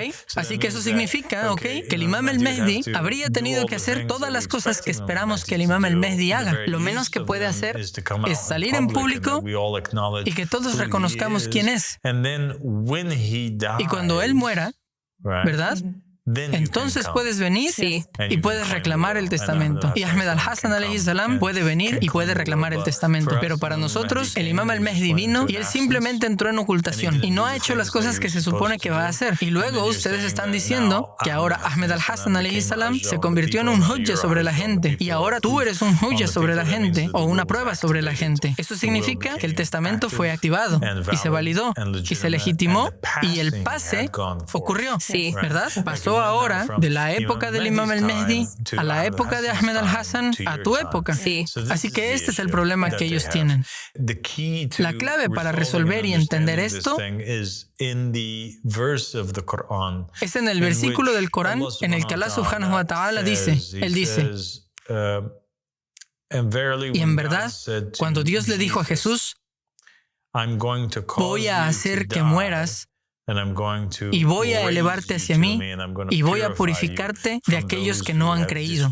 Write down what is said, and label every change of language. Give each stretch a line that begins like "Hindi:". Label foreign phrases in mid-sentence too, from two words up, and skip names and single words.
Spanish: Así que eso significa, ¿ok?, que el Imam al-Mehdi habría tenido que hacer todas las cosas que esperamos que el Imam al-Mehdi haga. Lo menos que puede hacer es salir en público y que todos reconozcamos quién es. Y cuando él muera, ¿verdad?, entonces puedes venir y puedes reclamar el testamento. Y Ahmed al-Hassan
Arabic: عليه السلام
Spanish: puede venir y puede reclamar el testamento. Pero para nosotros, el Imam al-Mahdi vino y él simplemente entró en ocultación y no ha hecho las cosas que se supone que va a hacer. Y luego ustedes están diciendo que ahora Ahmed al-Hassan
Arabic: عليه السلام
Spanish: se convirtió en un hujja sobre la gente y ahora tú eres un hujja sobre la gente o una prueba sobre la gente. Eso significa que el testamento fue activado y se validó y se legitimó y el pase ocurrió. ¿Verdad? Pasó ahora de la época del Imam al-Mahdi a la época de Ahmed al-Hassan a tu época. Así que este es el problema que ellos tienen. La clave para resolver y entender esto es en el versículo del Corán en el que Allah
Arabic: سبحانه وتعالى
Spanish: dice, Él dice, y en verdad, cuando Dios le dijo a Jesús, voy a hacer que mueras y voy a elevarte hacia mí y voy a purificarte de aquellos que no han creído.